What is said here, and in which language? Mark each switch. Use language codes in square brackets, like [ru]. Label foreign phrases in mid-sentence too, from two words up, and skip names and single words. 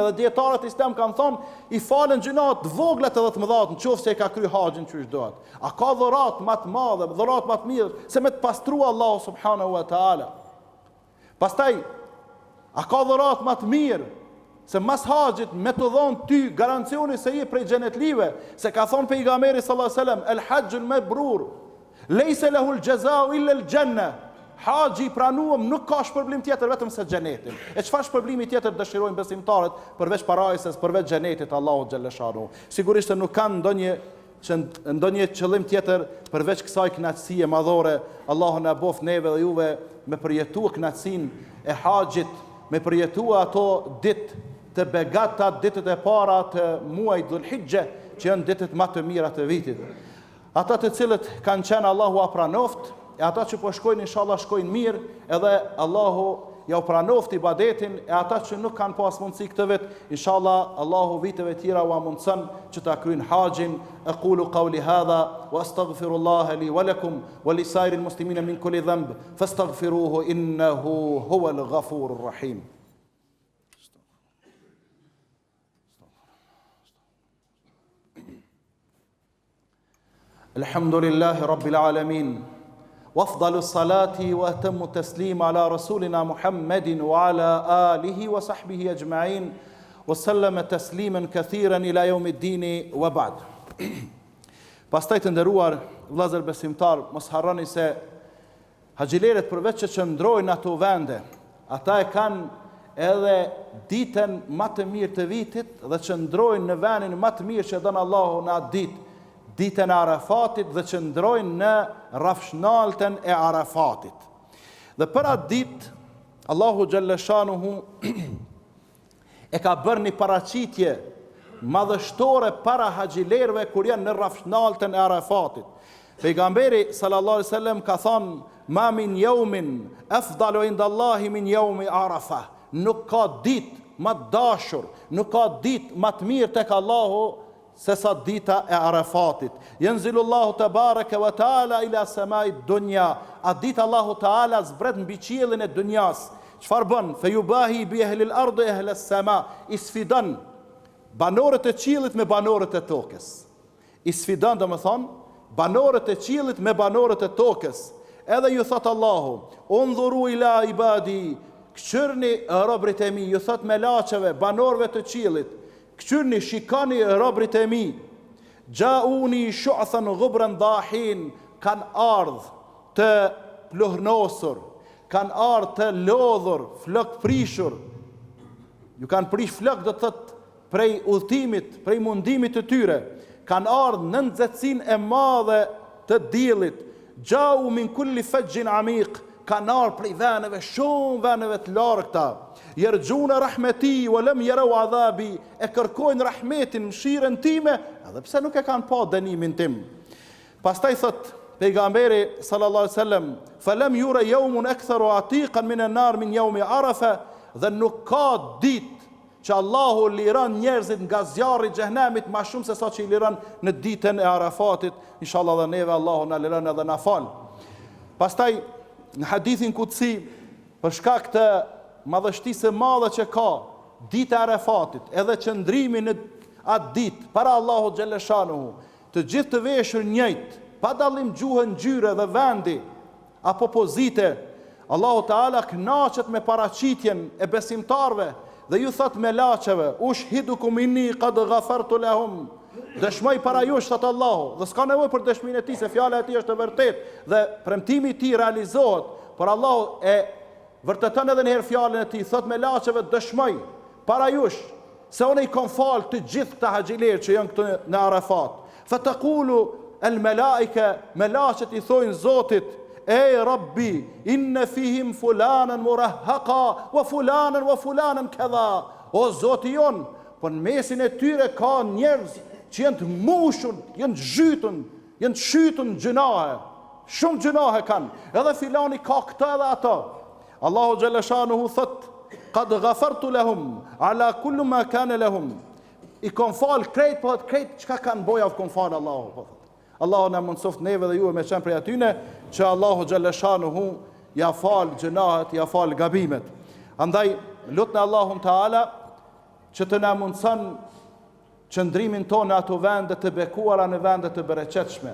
[sq] Dhe dietarët islam kanë thonë i falen gjunat të vogla edhe të mëdha, nëse e ka kryer haxhin çu dohet. A ka dhurat më të madhe, dhurat më të mirë se me të pastrua Allahu [ar] سبحانه وتعالى? [sq] Pastaj a ka dhurat më të mirë se mas haxhit me të dhonë ty garancioni se je prej xhenetlive, se ka thonë pejgamberi [ar] صلى الله عليه وسلم: "الحج المبرور ليس له جزاء إلا الجنة." [sq] Haxhi i pranuar nuk ka shpërblim tjetër vetëm se xhenetin. E çfarë shpërblimi tjetër dëshirojnë besimtarët përveç parajsës, përveç xhenetit Allahu [ar] جل شأنه? [sq] Sigurisht se nuk kanë ndonjë qëllim tjetër përveç kësaj kënaqësie madhore. Allahu na bof neve dhe juve me përjetuar kënaqësinë e haxhit, me përjetuar ato ditë të begata, ditët e para të muajit Dhulhijhe, që janë ditët më të mira të vitit. Ata të cilët kanë qenë, Allahu a pranoft, e ata që po shkojnë inshallah shkojnë mirë, edhe Allahu ja u pranoft ibadetin, e ata që nuk kanë pas mundësi këtë vit, inshallah Allahu viteve tjera u mundson që ta kryejnë haxhin. [ar] أقول قولي هذا وأستغفر الله لي ولكم ولسائر المسلمين من كل ذنب فاستغفروه إنه هو الغفور الرحيم. الحمد لله رب العالمين. وافضل الصلاة واتم التسليم على رسولنا محمد وعلى آله وصحبه أجمعين وسلم تسليما كثيرا إلى يوم الدين وبعد. [sq] Pastaj të nderuar vëllezër besimtar, mos harroni se haxhilerët përveç që qëndrojnë ato vende, ata e kanë edhe ditën më të mirë të vitit dhe qëndrojnë në vendin më të mirë që don Allahu në atë ditë, ditën e Arafatit, dhe qëndrojnë në rafshnaltën e Arafatit. Dhe për atë ditë, Allahu [ar] جل شأنه [sq] e ka bërë një paraqitje madhështore para haxhilerëve kur janë në rafshnaltën e Arafatit. Pejgamberi [ar] صلى الله عليه وسلم [sq] ka thënë: [ar] "ما من يوم أفضل عند الله من يوم عرفة." [sq] Nuk ka ditë më të dashur, nuk ka ditë më të mirë tek Allahu se sa dita e Arafatit. [ar] ينزل الله تبارك وتعالى إلى السماء الدنيا. [sq] A dita Allahu taala zbret mbi qiellin e dunjas. Çfarë bën? [ar] فيباهي بأهل الأرض أهل السماء. [sq] Isfidan banorët e qiellit me banorët e tokës. Isfidan, do të thonë, banorët e qiellit me banorët e tokës. Edhe ju thot Allahu, [ar] انظروا إلى عبادي, [sq] këqyrni robrit e mi, ju thot me laçeve, banorëve të qiellit, këqyrni, shikani robrit e mi, [ar] جاؤوني شعثا غبرا ضاحين, [sq] kanë ardh të plohnosur, kanë ardh të lodhur, flok prishur, ju kanë prish flok, do të thot prej udhtimit, prej mundimit të tyre, kanë ardh në nxehtësinë e madhe të diellit, [ar] جاؤوا من كل فج عميق, [sq] kanë ardh prej veneve shumë, veneve të largëta, [ar] يرجون رحمتي ولم يروا عذابي, [sq] e kërkojnë rahmetin, mëshirën time, edhe pse nuk e kanë pa dënimin tim. Pastaj thot pejgamberi [ar] صلى الله عليه وسلم, فلم ير يوم أكثر عتيقا من النار من يوم عرفة, [sq] dhe nuk ka ditë që Allahu liron njerëzit nga zjarri i xhenemit më shumë se sa që i liron në ditën e Arafatit. Inshallah dhe neve Allahu na liron edhe na fal. Pastaj në hadithin kutsi, për shkak të madhështisë së madhe që ka dita e Arafatit, edhe qëndrimi në atë ditë para Allahut xhaleshanuhu, të gjithë të veshur njëjtë, pa dallim gjuhë, ngjyre dhe vendi apo pozite, Allahu Teala kënaqet me paraqitjen e besimtarve dhe ju thot me laçeve, [ar] أشهدكم أني قد غفرت لهم, [sq] dëshmoj para jush, thot Allahu, dhe s'ka nevojë për dëshminë e tij, se fjala e tij është e vërtetë dhe premtimi i tij realizohet, por Allahu e vërteton edhe një herë fjalën e tij, thot me laçeve, dëshmoj para jush se unë i kam fal të gjithë këta haxhiler që janë këtu në Arafat. [ar] فتقول الملائكة, [sq] melaqet i thojnë Zotit, e [ar] رب إن فيهم فلانا مرهقا وفلانا كذا. [sq] O Zoti jon, po në mesin e tyre ka njerëz që janë të mushur, janë të zhytun, janë të shytun gjunahe. Shumë gjunahe kanë. Edhe filani ka këta edhe ato. Allahu xhaleshanuhu thot, [ar] قد غفرت لهم على كل ما كان لهم. [sq] I kon fal krejt, po krejt çka kanë boja kon fal Allahu, po. Allahu na mundsoft neve dhe ju me qenë prej atyne që Allahu xhaleshanuhu ja fal gjunahet, ja fal gabimet. Andaj lutna Allahun Taala që të na mundson qëndrimin tonë në ato vende të bekuara, në vende të bereqetshme.